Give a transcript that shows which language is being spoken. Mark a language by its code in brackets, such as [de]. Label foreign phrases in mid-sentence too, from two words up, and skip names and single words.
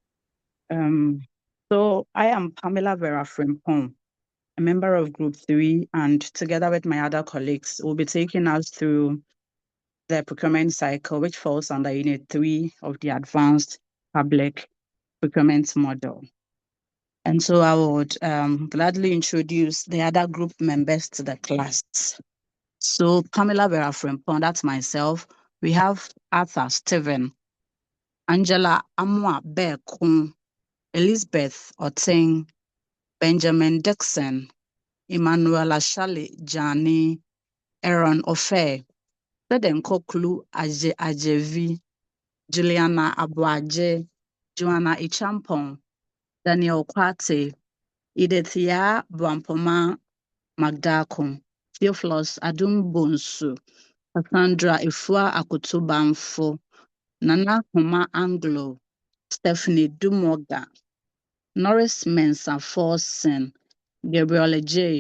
[en] So I am Pamela Vera Frimpong, a member of Group 3, and together with my other colleagues, we'll be taking us through the procurement cycle, which falls under Unit 3 of the Advanced Public Procurement Model. And so I would gladly introduce the other group members to the class. So Pamela Vera Frimpong, that's myself. We have Arthur Steven, Angela Yamoah Bekun, Elizabeth Oteng, Benjamin Dixon, Emmanuel Ashali Jani, Aaron Ofe, Sedenko Klu Ajevi, Juliana Abuaje, Joanna Ichampong, Daniel Kwate, Edithia Bwampoma Magdako, Theophilus Adumbonsu, Cassandra Ifua Akutubamfo, Nana Homa Anglo, Stephanie Dumoga, Norris Mensah Forsen, Gabriel J.